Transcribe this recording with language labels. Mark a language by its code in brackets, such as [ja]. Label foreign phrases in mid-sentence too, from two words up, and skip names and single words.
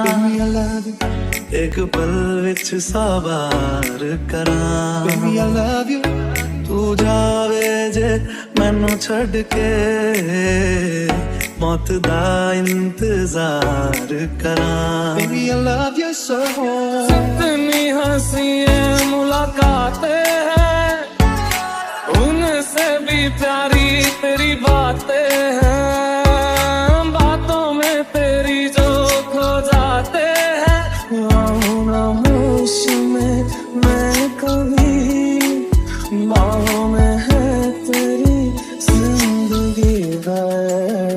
[en] Baby, I love you. [pa] ਇੱਕ ਪਲ ਵਿੱਚ ਸਬਰ ਕਰਾਂ। [en] Baby, I love you. [pa] ਤੂੰ ਜਾਵੇਂ ਜੇ ਮੈਨੂੰ ਛੱਡ ਕੇ, ਮੌਤ ਦਾ ਇੰਤਜ਼ਾਰ ਕਰਾਂ। [en] Baby, I love you so. [hi] कितनी हंसी मुलाकातें हैं, उनसे भी प्यारी तेरी बातें हैं। बातों में तेरी जो खो जाते हैं, ना होश में मैं कभी, बाहों में है तेरी जिंदगी है।